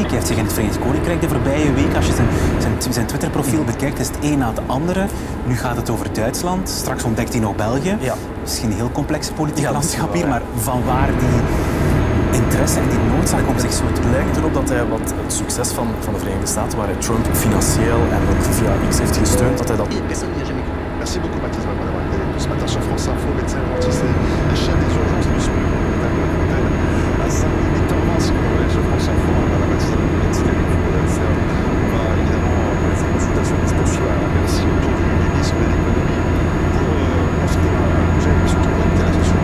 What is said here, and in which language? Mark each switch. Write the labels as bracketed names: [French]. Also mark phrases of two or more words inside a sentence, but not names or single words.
[Dutch] Hij heeft zich in het Verenigd Koninkrijk de voorbije week, als je zijn Twitter-profiel bekijkt, is het een na het andere. Nu gaat het over Duitsland. Straks ontdekt hij nog België. Ja. Misschien een heel complexe politieke landschap hier, maar van waar die interesse en die noodzaak om zich zo te Het lijkt erop dat hij wat het succes van de Verenigde Staten, waar hij Trump financieel en ook via X heeft gesteund, dat hij dat... [French] Merci beaucoup Mathis d'avoir été avec nous ce matin sur France Info. Médecin urgentiste et chef des urgences du SMUR, à Saint-Louis-Victor-Vence, sur France Info, à la matinée de l'identité avec vous, on va évidemment, les consultations qui se poursuivent à Bercy autour du ministre de l'économie pour procéder à un projet surtout pour la sociale.